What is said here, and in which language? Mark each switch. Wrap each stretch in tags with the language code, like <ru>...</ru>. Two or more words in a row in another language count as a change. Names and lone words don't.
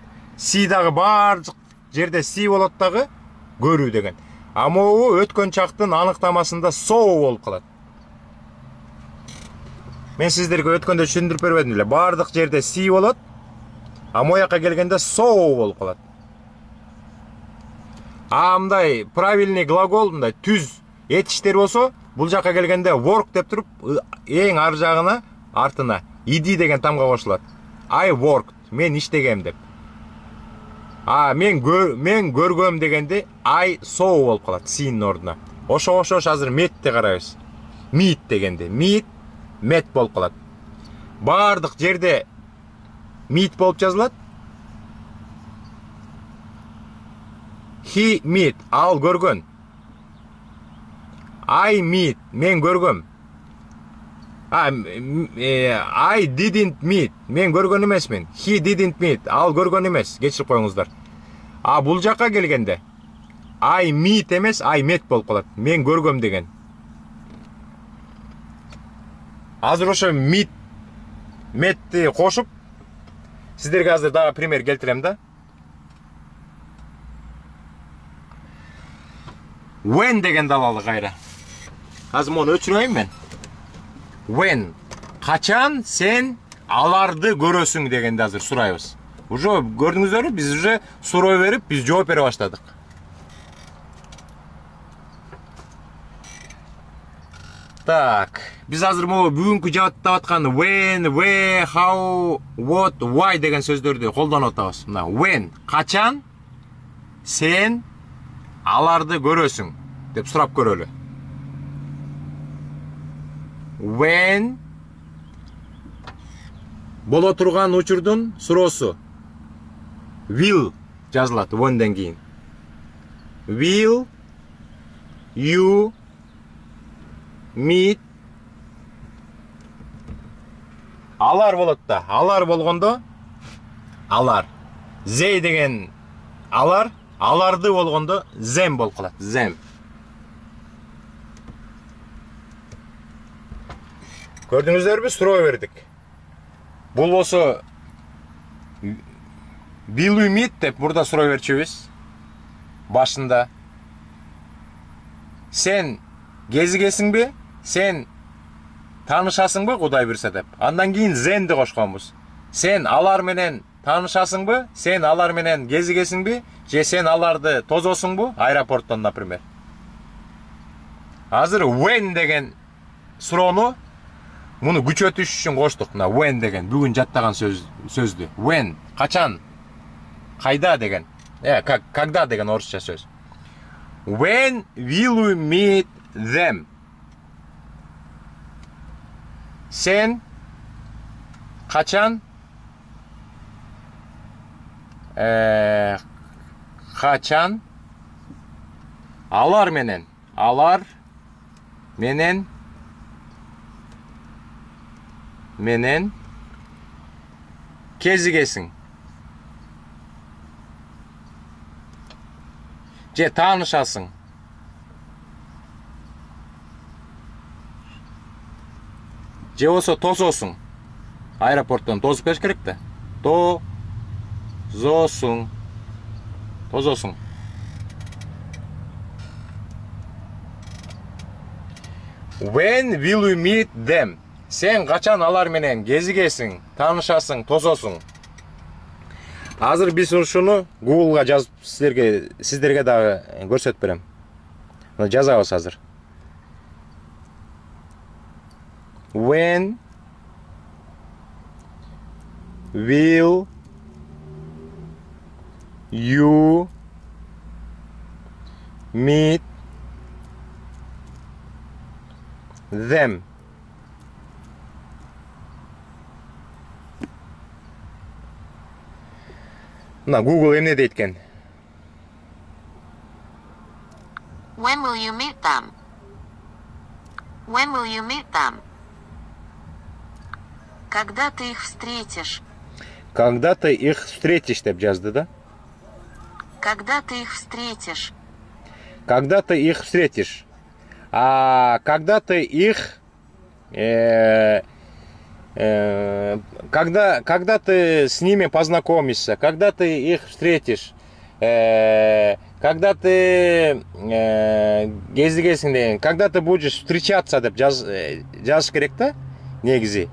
<ky>Си дагы бардык жерде си болот дагы көрүү деген. Могу өткөн чактын аныктамасында so болуп калат. Мен сиздерге өткөндө түшүндүрүп бербедим эле. Бардык жерде си болот. Мояка келгенде so болуп калат. Мындай</ky> <ru>правильный глагол,</ru> <ky>мындай түз этиштер болсо, бул жака келгенде work деп туруп, эң ар жагына артына ed деген тамга кошулат.</ky> <en>I worked,</en> <ky>мен иштегем деп. Мен көргөм дегенде</ky> <en>I saw</en> <ky>болуп калат seen ордуна. Ошо азыр metти карайбыз. Meet дегенде</ky> <en>meet, met</en> <ky>болуп калат. Бардык жерде meet болуп жазылат.</ky> <en>He meet,</en> <ky>ал көргөн.</ky> <en>I meet,</en> <ky>мен көргөм.</ky> <en>I didn't meet,</en> <ky>мен көргөн эмесмин.</ky> <en>He didn't meet,</en> <ky>ал көргөн эмес. Кечирип коюңуздар. Бул жака келгенде</ky> <en>I meet</en> <ky>эмес,</ky> <en>I met</en> <ky>болуп калат. Мен көргөм деген. Азыр ошо meet, metти кошуп сиздерге азыр дагы пример келтирем да. When дегенди алалы кайра. Азыр муну өчүрөйүн мен. When, качан сен аларды көрөсүң дегенди азыр сурайбыз. Уже көрдүңүздөрбү, биз уже суроо берип, биз жооп бере баштадык. Так, биз азыр могу бүгүнкү жаптап аткан</ky> <en>when, where, how, what, why</en> <ky>деген сөздөрдү колдонуп атабыз. Мына when, качан сен аларды көрөсүң деп сурап көрөлү. When боло турган учурдун суроосу will жазылат when'ден кийин.</ky> <en>Will you meet,</en> <ky>алар болот да. Алар болгондо алар. They деген алар, аларды болгондо them болуп калат. Them. Көрдүңүздөрбү, суроо бердик. Бул болсо</ky> <en>will you meet</en> <ky>деп мурда суроо берчүбүз. Башында сен кезигесиңби? Сен таанышасыңбы Кудай буйрса деп. Андан кийин зенди кошконбуз. Сен алар менен таанышасыңбы? Сен алар менен кезигесиңби? Же сен аларды тозосуңбу? Аэропорттон, например. Азыр when деген суроону муну күчөтүш үчүн коштук. Мына when деген бүгүн жаттаган сөздү. When, качан, кайда деген. Когда деген орусча сөз.</ky> <en>When will you meet them?</en> <ky>Сен качан качан алар менен кезигесиң же таанышасың же болсо тозосуң аэропорттон тозуп келиш керек да тозосуң</ky> <en>When will you meet them?</en> <ky>Сен качан алар менен кезигесиң, таанышасың, тососуң. Азыр биз ушуну Google'га жазып сиздерге дагы көрсөтүп берем. Мына жазабыз азыр.</ky> <en>When will you meet them?</en> <ky>Мына Google эмне дейт экен?</ky> <en>When will you meet them? When will you meet them?</en> <ru>Когда ты их встретишь? Когда ты их встретишь</ru> <ky>деп жазды да?</ky> <ru>Когда ты их встретишь? Когда ты их встретишь? А когда ты их когда ты с ними познакомишься, когда ты их встретишь, когда ты</ru> <ky>кездесесің деген,</ky> <ru>когда ты будешь встречаться</ru> <ky>деп жазыш керек та негизи.</ky>